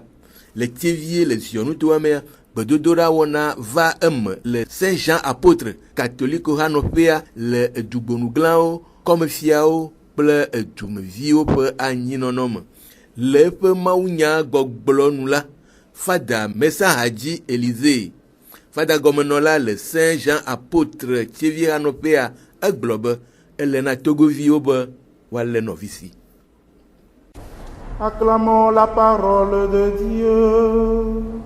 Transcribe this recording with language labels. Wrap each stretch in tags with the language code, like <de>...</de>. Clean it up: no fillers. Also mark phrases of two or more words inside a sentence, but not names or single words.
<ee>Le tievie le Zionutoa mea gbedodoɖa wɔna va eme le Saint Jean Apôtre katoliko hanɔƒea le dugbonuglawo, kɔmefiawo kple dumeviwo ƒe anyinɔnɔ me. Le eƒe mawunya gbɔgblɔ nu la, Fada Mesa Hadji Élysée, Fada gɔmenɔla le Saint Jean Apôtre tievie hanɔƒea egblɔ be ele na togoviwo be woalé nɔvi si.</ee> <fr>Acclamons la parole de Dieu.</fr>